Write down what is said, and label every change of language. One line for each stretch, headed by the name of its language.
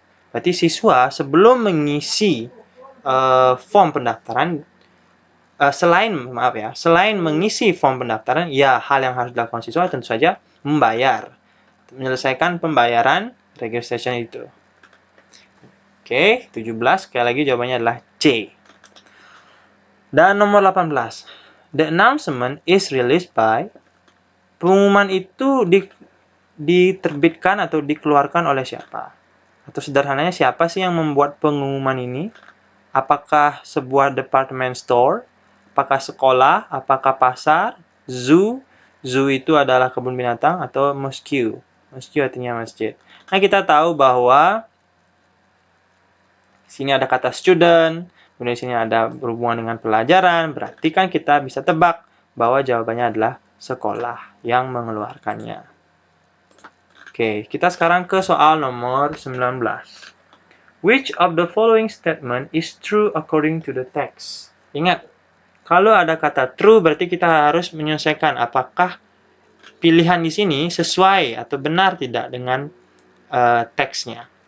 Indonesian: Berarti siswa sebelum mengisi form pendaftaran, selain mengisi form pendaftaran, ya hal yang harus dilakukan siswa tentu saja membayar. Menyelesaikan pembayaran registration itu. Oke, 17. Sekali lagi jawabannya adalah C. Dan nomor 18.
English: The announcement is released by.
Indonesian: Pengumuman itu diterbitkan atau dikeluarkan oleh siapa? Atau sederhananya siapa sih yang membuat pengumuman ini? Apakah sebuah department store? Apakah sekolah? Apakah pasar? Zoo? Zoo itu adalah kebun binatang atau mosque? Mosque artinya masjid. Nah, kita tahu bahwa sini ada kata student, kemudian sini ada berhubungan dengan pelajaran, berarti kan kita bisa tebak bahwa jawabannya adalah sekolah yang mengeluarkannya. Oke, kita sekarang ke soal nomor 19.
English: Which of the following statement is true according to the text?
Indonesian: Ingat, kalau ada kata true berarti kita harus menyelesaikan apakah pilihan di sini sesuai atau benar tidak dengan teksnya.